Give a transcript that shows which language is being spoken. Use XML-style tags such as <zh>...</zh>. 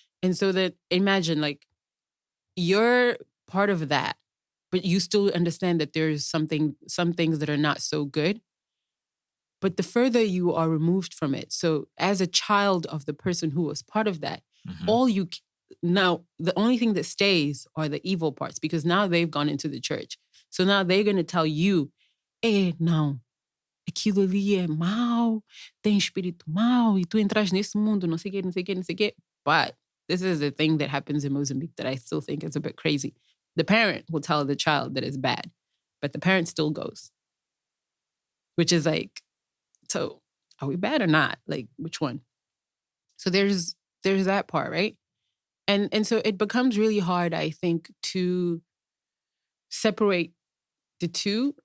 <en>And so that, imagine, like, you're part of that, but you still understand that there's some things that are not so good. But the further you are removed from it, so as a child of the person who was part of that, now the only thing that stays are the evil parts, because now they've gone into the church. So now they're going to tell you,</en> <pt>não, aquilo ali é mau, tem espírito mau, e tu entras nesse mundo, não sei quê.</pt> <en>But this is the thing that happens in Mozambique that I still think is a bit crazy. The parent will tell the child that it's bad, but the parent still goes. Which is like, so are we bad or not? Like, which one? So there's that part, right? And so it becomes really hard, I think, to separate the two.</en>